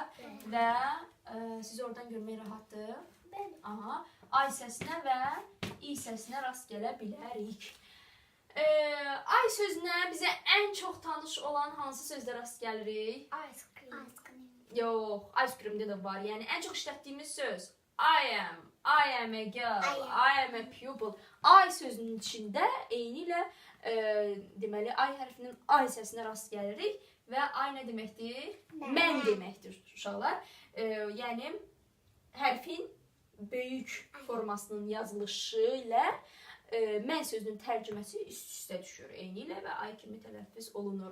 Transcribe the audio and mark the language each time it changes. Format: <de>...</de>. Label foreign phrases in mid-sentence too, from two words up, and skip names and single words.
<az>Və siz oradan görmək rahatdır. Aha, ay səsinə və i səsinə rast gələ bilərik. Ay sözünə bizə ən çox tanış olan hansı sözlə rast gəlirik?</az> <en>Ice cream.</en> <az>Yox, ice creamdə də var. Yəni ən çox işlətdiyimiz söz</az> <en>I am a girl, I am a pupil.</en> <az>Ay sözünün içində eyni ilə deməli ay hərfinin ay səsinə rast gəlirik və ay nə deməkdir? Mən deməkdir uşaqlar. Yəni hərfin böyük formasının yazılışı ilə mən sözünün tərcüməsi üst-üstə düşür eyni ilə və ay kimi tələffüz olunur.</az>